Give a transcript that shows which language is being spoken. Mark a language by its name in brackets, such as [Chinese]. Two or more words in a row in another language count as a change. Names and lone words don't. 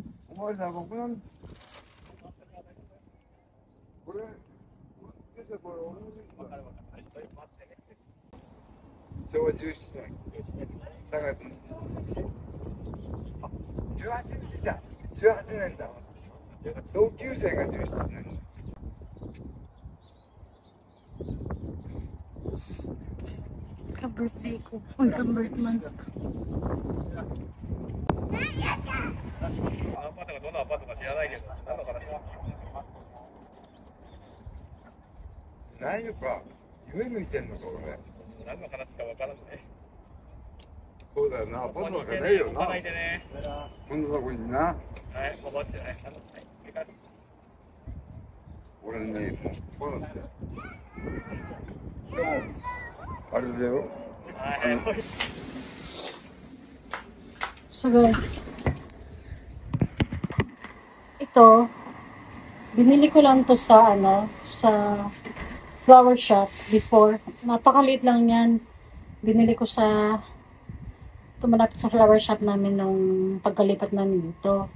[Japanese] お前さん、僕なん。これ。これ、昭和17年3月あ、18日だ。18年だ。同級生が17年。 [Filipino] Ka-birthday ko. Uy, ka-birthday man. [Japanese] アパートがどのアパートか知らないけど、何の話だ。何か夢見てんのか俺。何の話かわからんね。そうだよな、アパートなんかないよな。ないでね。こんなとこにな。はい、おばあちゃん。俺ね、そうなんだよ。でも、あれだよ。 [Filipino] Sugar. Ito, binili ko lang to sa sa [English] flower shop [Filipino] before. Napakaliit lang yan. Binili ko sa malapit sa [English] flower shop [Filipino] namin nung pagkalipat namin dito.